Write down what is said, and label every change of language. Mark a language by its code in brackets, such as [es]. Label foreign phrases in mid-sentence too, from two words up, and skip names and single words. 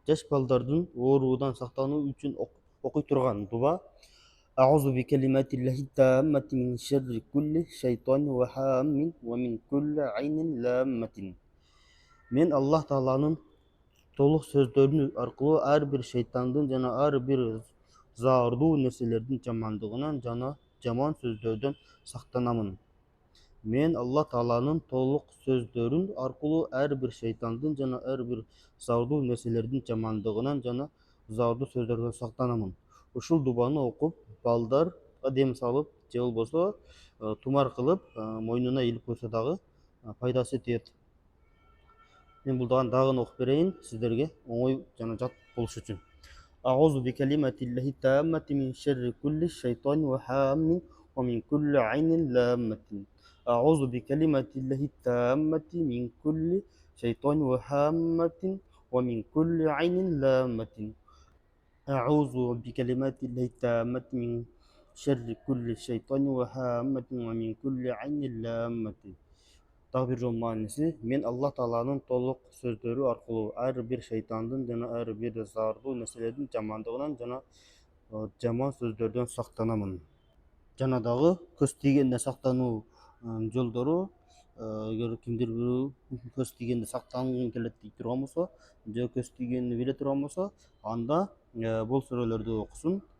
[ky] жаш балдардын оорудан сактануу үчүн окуй турган дуба. [ar] أعوذ بكلمات الله التامة من شر كل شيطان وهامة ومن كل عين لامة. [ky] Мен Аллах Тааланын толук сөздөрү аркылуу ар бир шейтандын жана ар бир заардуу нерселердин жамандыгынан жана жаман сөздөрдөн сактанамын. Мен Аллах Тааланын толук сөздөрүн аркылуу ар бир шейтандын жана ар бир заардуу нерселердин жамандыгынан жана заардуу сөздөрдөн сактанамын. Ушул дубаны окуп, балдарга дем салып, же болбосо тумар кылып, мойнуна илип койсо дагы пайдасы тиет. Мен бул дагы окуп берейин сиздерге оңой жана жат болуш үчүн. [ar] أعوذ بكلمات الله التامة من شر كل شيطان وهامة ومن كل عين لامة. أعوذ بكلمات الله التامة من كل شيطان وهامة ومن كل عين لامة. أعوذ بكلمات الله التامة من شر كل شيطان وهامة ومن كل عين لامة. [ky] Дагы бир жолу мааниси, мен Аллах Тааланын толук сөздөрү аркылуу ар бир шейтандын жана ар бир заардуу нерселердин жамандыгынан жана жаман сөздөрдөн сактанамын. Жана дагы көз тийгенден сактануу жолдору, эгер кимдир бирөө көз тийгенде сактангың келет дей турган болсо, же көз тийгенди биле турган болсо, анда бул сүрөлөрдү окусун.